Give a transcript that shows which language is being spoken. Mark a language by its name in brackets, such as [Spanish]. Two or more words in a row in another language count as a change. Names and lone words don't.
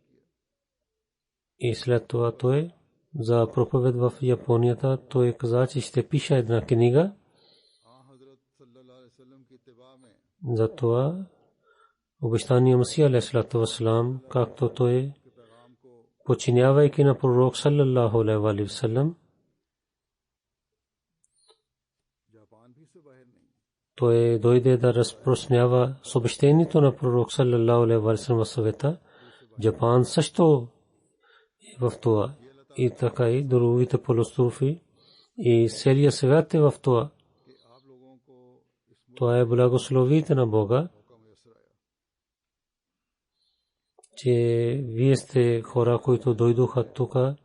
[Bulgarian] И след това той за проповед в Японията, той каза, че ще пише една книга. Затова обещания Масия [Arabic] عليه الصلاة والسلام, [Bulgarian] както той подчинявайки на пророк [Arabic] صلى الله عليه وسلم, [Bulgarian] той дойде да разпространява съобщението на пророк [Arabic] صلى الله عليه وسلم [Bulgarian] в света. Джапан също е в това. И така и другите полуострови и целия свят е в това. Това е благословите на Бога, че вие сте хора, които дойдоха тук.